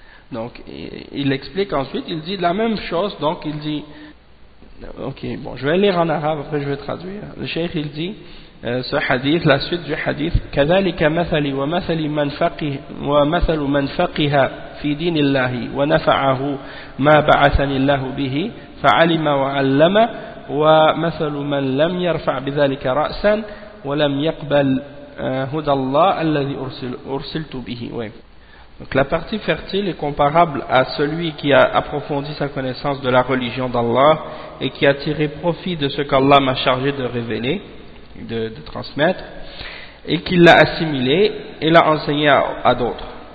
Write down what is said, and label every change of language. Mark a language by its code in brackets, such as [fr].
[fr] Donc il explique ensuite, il dit la même chose. Donc il dit, ok, bon, je vais lire en arabe, après je vais traduire. Le cheikh, il dit ce hadith, la suite du hadith, [ar] كذلك مثلي ومثلي من فقه ومثل من فقه في دين الله ونفعه ما بعثني الله به فعلم وعلم ومثل من لم يرفع بذلك رأسا ولم يقبل Hudallah alladhi ursiltu bihi. [fr] Donc la partie fertile est comparable à celui qui a approfondi sa connaissance de la religion d'Allah et qui a tiré profit de ce qu'Allah m'a chargé de révéler, de transmettre, et qui l'a assimilé et l'a enseigné à d'autres.